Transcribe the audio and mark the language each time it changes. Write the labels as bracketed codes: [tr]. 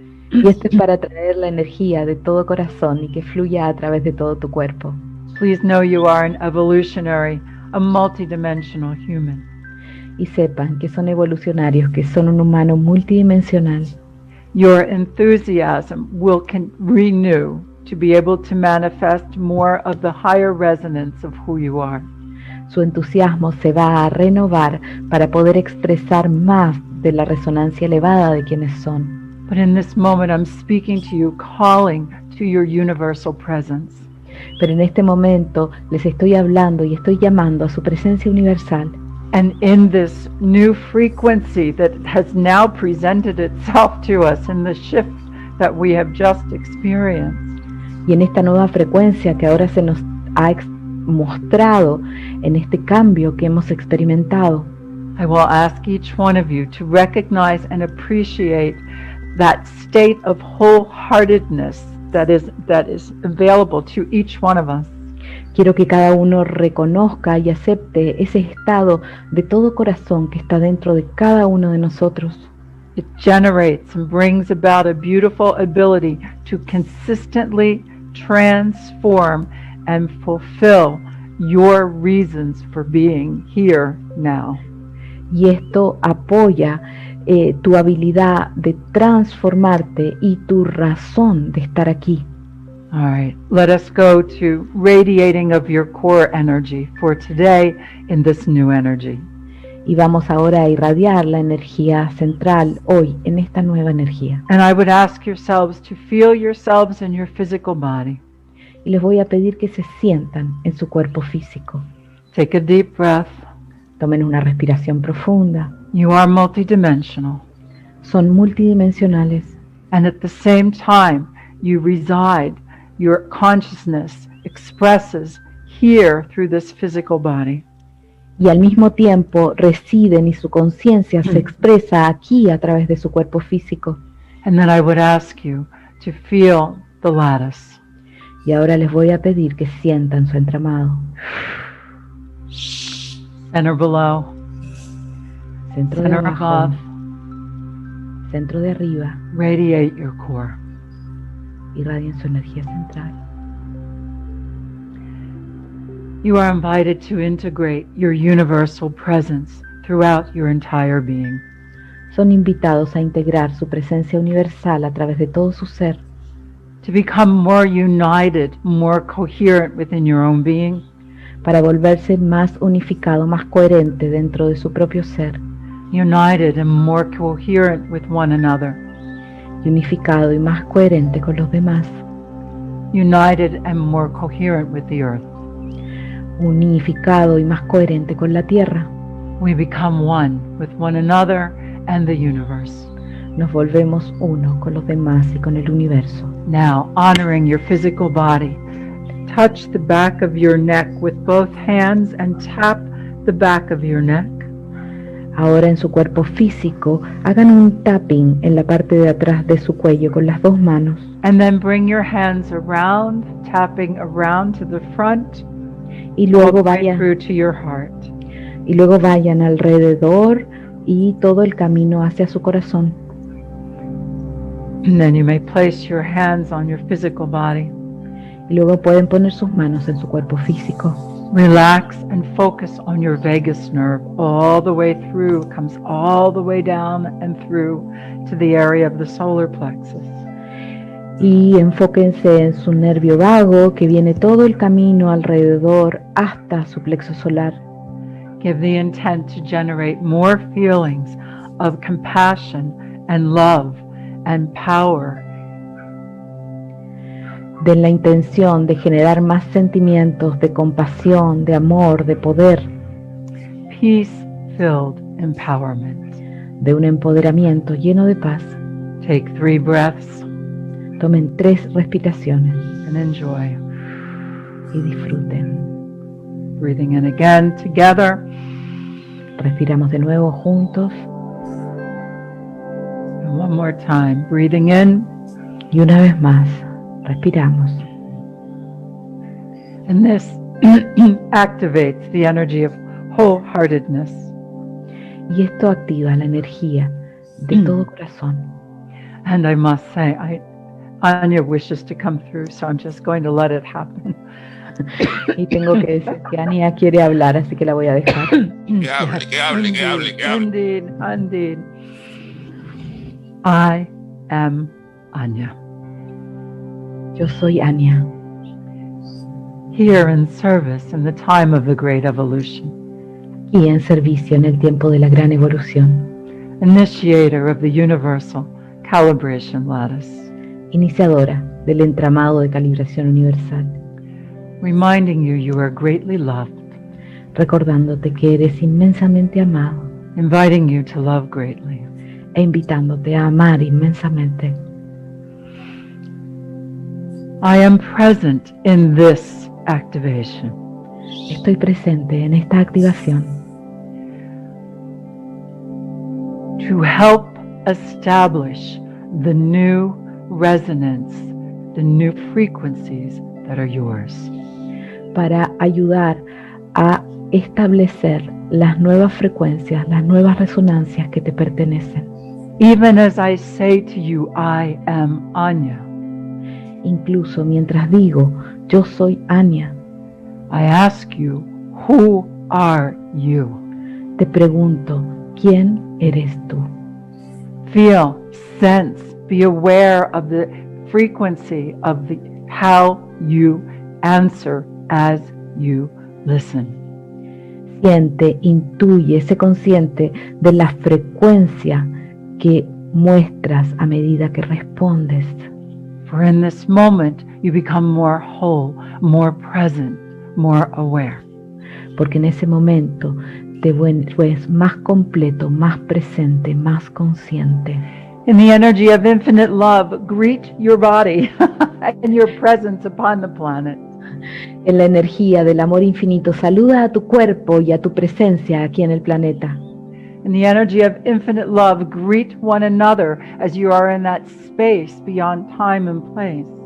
[es] Y esto es para traer la energía de todo corazón y que fluya a través de todo tu cuerpo. [en] Please know you are an evolutionary, a multidimensional human. [es] Y sepan que son evolucionarios, que son un humano multidimensional. [en] Your enthusiasm will renew to be able to manifest more of the higher resonance of who you are. [es] Su entusiasmo se va a renovar para poder expresar más de la resonancia elevada de quienes son. [en] But in this moment, I'm speaking to you, calling to your universal presence. [es] Pero en este momento les estoy hablando y estoy llamando a su presencia universal. [en] And in this new frequency that has now presented itself to us in the shift that we have just experienced. [es] Y en esta nueva frecuencia que ahora se nos ha mostrado, en este cambio que hemos experimentado, [en] I will ask each one of you to recognize and appreciate that state of wholeheartedness that is available to each one of us. [es] quiero que cada uno reconozca y acepte ese estado de todo corazón que está dentro de cada uno de nosotros. [en] It generates and brings about a beautiful ability to consistently transform and fulfill your reasons for being here now. [es] Y esto apoya tu habilidad de transformarte y tu razón de estar aquí. [en] All right, let us go to radiating of your core energy for today in this new energy. [es] Y vamos ahora a irradiar la energía central hoy en esta nueva energía. [en] And I would ask yourselves to feel yourselves in your physical body. [es] Y les voy a pedir que se sientan en su cuerpo físico. [en] Take a deep breath. [es] Tomen una respiración profunda. [en] You are multidimensional. [es] Son multidimensionales. [en] And at the same time, you reside, your consciousness expresses here through this physical body. [es] Y al mismo tiempo residen y su conciencia se expresa aquí a través de su cuerpo físico. [en] And then I would ask you to feel the lattice. [es] Y ahora les voy a pedir que sientan su entramado. [en] Center below. [es] Centro de [en] Center [es] abajo. [en] above. [es] Centro de arriba. [en] Radiate your core. [es] Irradien su energía central. [en] You are invited to integrate your universal presence throughout your entire being. [es] Son invitados a integrar su presencia universal a través de todo su ser. [en] To become more united, more coherent within your own being. [es] Para volverse más unificado, más coherente dentro de su propio ser. [en] United and more coherent with one another. [es] Unificado y más coherente con los demás. [en] United and more coherent with the earth. [es] Unificado y más coherente con la Tierra. [en] We become one with one another and the universe. [es] Nos volvemos uno con los demás y con el universo. [en] Now, honoring your physical body, touch the back of your neck with both hands and tap the back of your neck. [es] Ahora en su cuerpo físico, hagan un tapping en la parte de atrás de su cuello con las dos manos. [en] And then bring your hands around, tapping around to the front. [es] Y luego [en] through to your heart. [es] Y luego vayan alrededor y todo el camino hacia su corazón. [en] And then you may place your hands on your physical body. [es] Y luego pueden poner sus manos en su cuerpo físico. [en] Relax and focus on your vagus nerve all the way through, comes all the way down and through to the area of the solar plexus. [es] Y enfóquense en su nervio vago que viene todo el camino alrededor hasta su plexo solar. [en] Give the intent to generate more feelings of compassion and love and power. [es] Den la intención de generar más sentimientos de compasión, de amor, de poder. [en] Peace-filled empowerment. [es] De un empoderamiento lleno de paz. [en] Take 3 breaths. [es] Tomen 3 respiraciones. [en] And enjoy. [es] Y disfruten. [en] Breathing in again together. [es] Respiramos de nuevo juntos. [en] And one more time. Breathing in. [es] Y una vez más. Respiramos. [en] And this activates the energy of wholeheartedness. [es] Y esto activa la energía de todo corazón. [en] And I must say, Anya wishes to come through, so I'm just going to let it happen. [es] Y tengo que decir que Anya quiere hablar, así que la voy a dejar. Que hable. [en] Indeed. I am Anya. [es] Yo soy Anya. [en] Here in service in the time of the great evolution. [es] Y en servicio en el tiempo de la gran evolución. [en] Initiator of the universal calibration lattice. [es] Iniciadora del entramado de calibración universal. [en] Reminding you are greatly loved. [es] Recordándote que eres inmensamente amado. [en] Inviting you to love greatly. [es] E invitándote a amar inmensamente. [en] I am present in this activation. [es] Estoy presente en esta activación [en] To help establish the new resonance, the new frequencies that are yours. [es] para ayudar a establecer las nuevas frecuencias, las nuevas resonancias que te pertenecen. [en] Even as I say to you, I am Anya, [es] Incluso mientras digo, yo soy Anya, [en] I ask you, who are you? [es] te pregunto, ¿quién eres tú? [en] Feel, sense, be aware of the frequency of the how you answer as you listen. [es] Siente, intuye, sé consciente de la frecuencia que muestras a medida que respondes. [en] For in this moment you become more whole, more present, more aware. [es] Porque en ese momento te vuelves más completo, más presente, más consciente. [en] In the energy of infinite love, greet your body and your presence upon the planet. [es] En la energía del amor infinito, saluda a tu cuerpo y a tu presencia aquí en el planeta. [en] In the energy of infinite love, greet one another as you are in that space beyond time and place.